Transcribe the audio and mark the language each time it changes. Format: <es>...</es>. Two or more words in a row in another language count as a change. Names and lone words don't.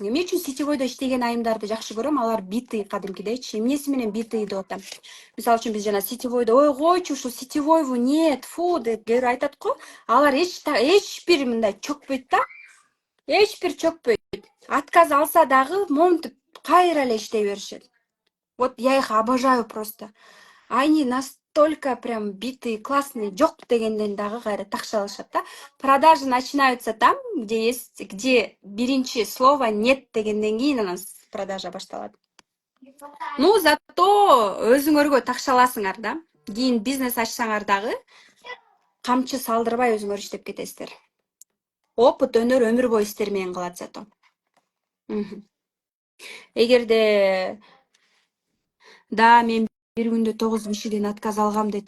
<ky>Эмне үчүн сетевойдо иштеген айымдарды жакшы көрөм? Алар битый кадимкидейчи. Эмнеси менен битый деп атам? Мисалы үчүн биз жана сетевойдо, ой койчу ушул сетевойбу, нет, фу деп кээ бир айтат го. Алар эч бир мындай чөкпөйт да. Эч бир чөкпөйт. Отказ алса дагы монтип кайра эле иштей беришет.</ky> <ru>Вот я их обожаю просто. Они настолько прям битые, классные,</ru> <ky>жок дегенден дагы кайра такшалышат да.</ky> <ru>Продажи начинаются там, где</ru> <ky>биринчи</ky> <ru>слово нет</ru> <ky>дегенден кийин анан продажа башталат. Ну, зато өзүңөргө такшаласыңар да. Кийин бизнес ачсаңар дагы камчы салдырбай өзүңөр иштеп кетесиздер. Опыт өнөр өмүр бою сиздер менен калат зато. Эгерде да мен бир күндө 9 кишиден отказ алгам дейт.</ky>